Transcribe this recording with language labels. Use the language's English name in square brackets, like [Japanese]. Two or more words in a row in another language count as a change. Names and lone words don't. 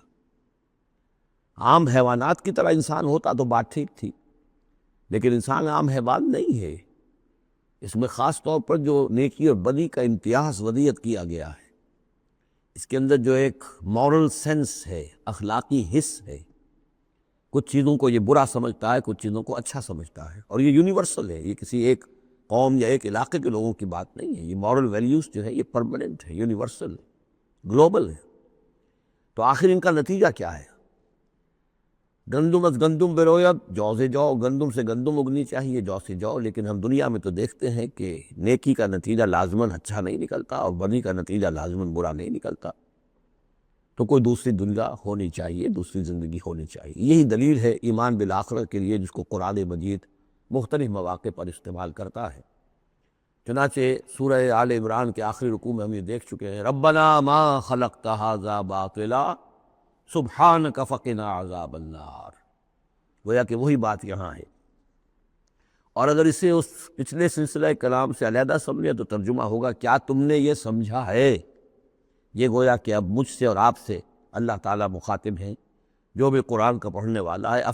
[Urdu] عام حیوانات کی طرح انسان ہوتا تو بات ٹھیک تھی، لیکن انسان عام حیوان نہیں ہے، اس میں خاص طور پر جو نیکی اور بدی کا امتیاز وضعیت کیا گیا ہے، اس کے اندر جو ایک [English] moral sense [Urdu] ہے، اخلاقی حس ہے، کچھ چیزوں کو یہ برا سمجھتا ہے، کچھ چیزوں کو اچھا سمجھتا ہے، اور یہ یونیورسل ہے، یہ کسی ایک قوم یا ایک علاقے کے لوگوں کی بات نہیں ہے، یہ [English] moral values [Urdu] جو ہے یہ پرماننٹ ہے، یونیورسل ہے، گلوبل ہے۔ تو آخر ان کا نتیجہ کیا ہے؟ [Persian] گندم از گندم بروید، [Urdu] جو سے جو، گندم سے گندم اگنی چاہیے، جو سے جو، لیکن ہم دنیا میں تو دیکھتے ہیں کہ نیکی کا نتیجہ لازماً اچھا نہیں نکلتا اور بدی کا نتیجہ لازماً برا نہیں نکلتا۔ تو کوئی دوسری دنیا ہونی چاہیے، دوسری زندگی ہونی چاہیے۔ یہی دلیل ہے ایمان بالآخرت کے لیے، جس کو قرآن مجید مختلف مواقع پر استعمال کرتا ہے۔ چنانچہ سورہ آل عمران کے آخری رکوع میں ہم یہ دیکھ چکے ہیں، [Arabic] ربنا ما خلقت ھذا باطلا سبحانک فقنا عذاب النار۔ [Urdu] گویا کہ وہی بات یہاں ہے، اور اگر اسے اس پچھلے سلسلہ کلام سے علیحدہ سمجھے تو ترجمہ ہوگا کیا تم نے یہ سمجھا ہے۔ یہ گویا کہ اب مجھ سے اور آپ سے اللہ تعالیٰ مخاطب ہیں، جو بھی قرآن کا پڑھنے والا ہے۔